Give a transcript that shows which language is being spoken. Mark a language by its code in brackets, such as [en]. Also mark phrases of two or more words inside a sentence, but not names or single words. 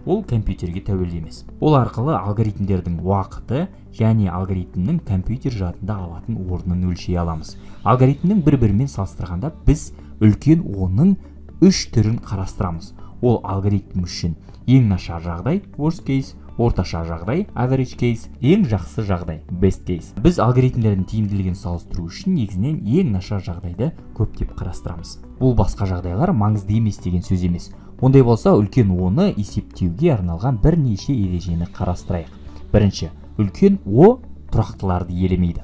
[kk] Ол компьютерге тәуелді емес. Ол арқылы алгоритмдердің уақыты және алгоритмнің компьютер жадында алатын орнын өлшей аламыз. Алгоритмнің бір-бірімен салыстырғанда біз үлкен О-ның 3 түрін қарастырамыз. Ол алгоритм үшін ең нашар жағдай, [en] worst case, [kk] орташа жағдай, [en] average case, [kk] ең жақсы жағдай, [en] best case. [kk] Біз алгоритмдердің тиімділігін салыстыру үшін негізінен ең нашар жағдайды көптеп қарастырамыз. Бұл басқа жағдайлар маңызды емес деген сөз емес. Ондай болса, үлкен О-ны есептеуге арналған бірнеше ережені қарастырайық. Бірінші, үлкен О тұрақтыларды елемейді.